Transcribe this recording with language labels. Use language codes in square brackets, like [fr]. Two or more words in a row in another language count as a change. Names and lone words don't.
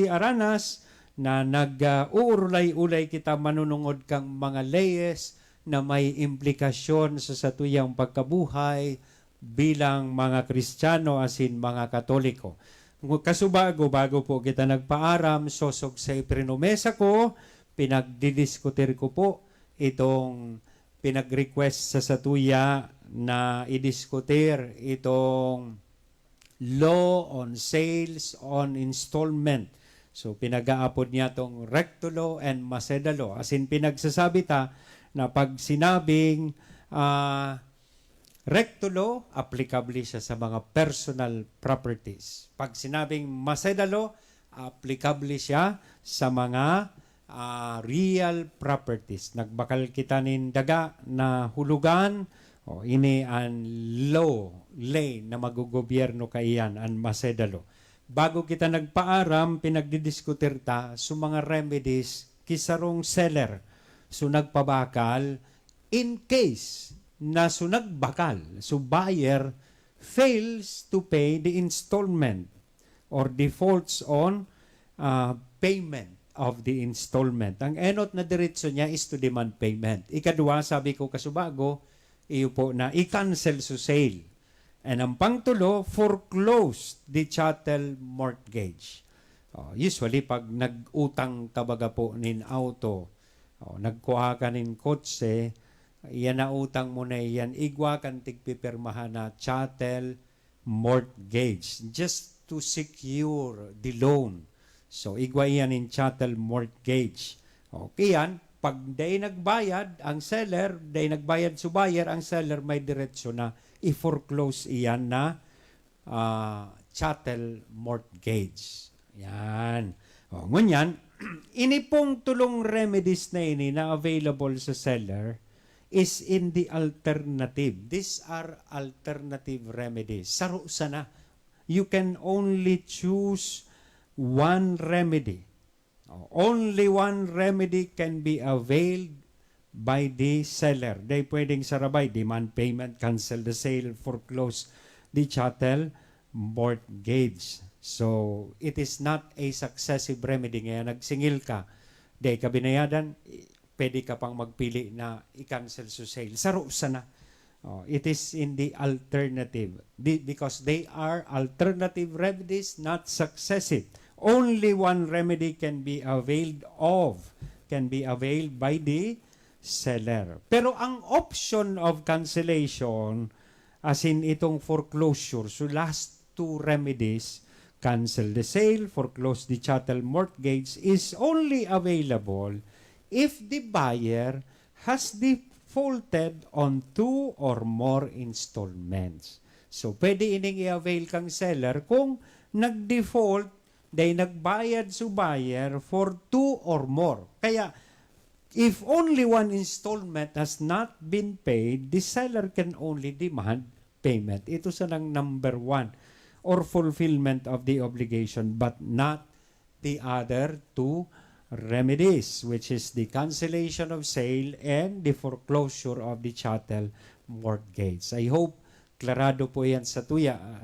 [bik] Aranas na nag-uurlay-ulay kita manunungod kang mga leyes na may implikasyon sa satuyang pagkabuhay bilang mga Kristiyano asin mga Katoliko. Kasubago, bago po kita nagpaaram, sosog sa iprinomesa ko, pinagdidiskutir ko po itong pinag-request sa satuya na idiskutir itong [en] law on sales on installment. [bik] So pinag-aapod niya tong [en] recto law and Maseda law. As in [bik] pinagsasabi ta na pag sinabing [en] recto law, [bik] applicable siya sa mga [en] personal properties. [bik] Pag sinabing Maseda law, applicable siya sa mga [en] real properties. [bik] Nagbakal kita nin daga na hulugan, ini an law, lay na magugobyerno kaiyan, an Masedalo. Bago kita nagpaaram, pinagdidiskutir ta sa mga remedies kisarong seller. So nagpabakal, in case na so nagbakal, [en] so buyer fails to pay the installment or defaults on payment of the installment. [bik] Ang enot na diretso niya is [en] to demand payment. [bik] Ikadua, sabi ko kasubago, iyo po na i-cancel sa sale. And ang pangtulo, [en] foreclose the chattel mortgage. [bik] Usually, pag nag-utang kabaga po nin auto, nagkuha ka nin kotse, yan na utang mo na yan, igwa kan tigpipirmahan na [en] chattel mortgage just to secure the loan. [bik] So, igwa yan in [en] chattel mortgage. [bik] Okay yan, pag day nagbayad ang seller, day nagbayad sa buyer, ang seller may diretsyo na i-foreclose iyan na [en] chattel mortgage. [bik] Yan. Ngunyan, ini pong tulong remedies na ini na available sa seller [en] is in the alternative. These are alternative remedies. [bik] Saro sana. [en] You can only choose one remedy. Only one remedy can be availed by the seller. [bik] They pwedeng sarabay, [en] demand payment, cancel the sale, foreclose the chattel mortgage. So, it is not a successive remedy. [bik] Ngayon, nagsingil ka, day ka binayadan, pwede ka pang magpili na i-cancel sa sale. Saro sana. [en] It is in the alternative. Because they are alternative remedies, not successive. Only one remedy can be availed by the seller. [bik] Pero ang [en] option of cancellation, as in itong foreclosure, so last two remedies, cancel the sale, foreclose the chattel mortgage, is only available if the buyer has defaulted on 2 or more installments. [bik] So pwede ining i-avail kang seller kung nag-default day nagbayad sa buyer [en] for 2 or more. Kaya, if only one installment has not been paid, the seller can only demand payment. [bik] Ito sa nang [en] number 1, or fulfillment of the obligation, but not the other two remedies, which is the cancellation of sale and the foreclosure of the chattel mortgage. I hope [bik] klarado po yan sa tuya.